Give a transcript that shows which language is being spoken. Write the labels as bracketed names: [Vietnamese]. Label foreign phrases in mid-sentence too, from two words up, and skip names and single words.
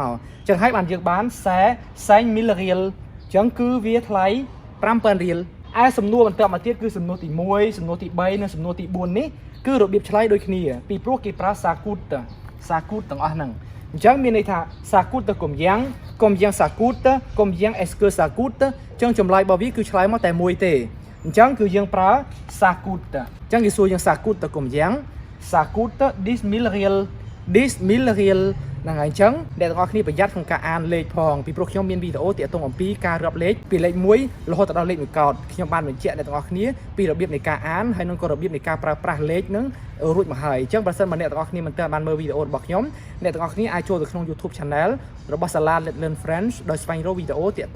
[Khmer] មកអញ្ចឹងហើយបានយើងបានខ្សែ 5000 រៀលអញ្ចឹងគឺវាថ្លៃ 5000 រៀលឯសំណួរបន្តមកទៀតគឺសំណួរទី1សំណួរទី3និងសំណួរទី4នេះគឺរបៀបឆ្លើយដូចគ្នាពីព្រោះគេប្រើ [French] ça coûte [Khmer] ទាំងអស់ហ្នឹងអញ្ចឹងមានន័យថា [French] ça coûte Combien Combien ça coûte Combien est-ce que ça coûte [Khmer] អញ្ចឹងចម្លើយរបស់វាគឺឆ្លើយមកតែមួយទេអញ្ចឹងគឺយើងប្រើ [French] ça coûte [Khmer] អញ្ចឹងគេសួរយើង [French] ça coûte Combien ça coûte [Khmer] 10,000 រៀល 10,000 រៀលហ្នឹងហើយអញ្ចឹងអ្នកទាំងអស់គ្នាប្រយ័ត្នក្នុងការអានលេខផងពីព្រោះខ្ញុំមានវីដេអូទាក់ទងអំពីការរាប់លេខពីលេខ1រហូតដល់លេខ1កោដខ្ញុំបានបញ្ជាក់អ្នកទាំងអស់គ្នាពីរបៀបនៃការអានហើយនិងក៏របៀបនៃការប្រើប្រាស់លេខហ្នឹងរួចមកហើយអញ្ចឹងបើសិនបើអ្នកទាំងអស់គ្នាមិនទាន់បានមើលវីដេអូរបស់ខ្ញុំអ្នកទាំងអស់គ្នាអាចចូលទៅក្នុង [English] YouTube Channel [Khmer] របស់ SALA Let's Learn French ដោយស្វែងរកវីដេអូទាក់ទង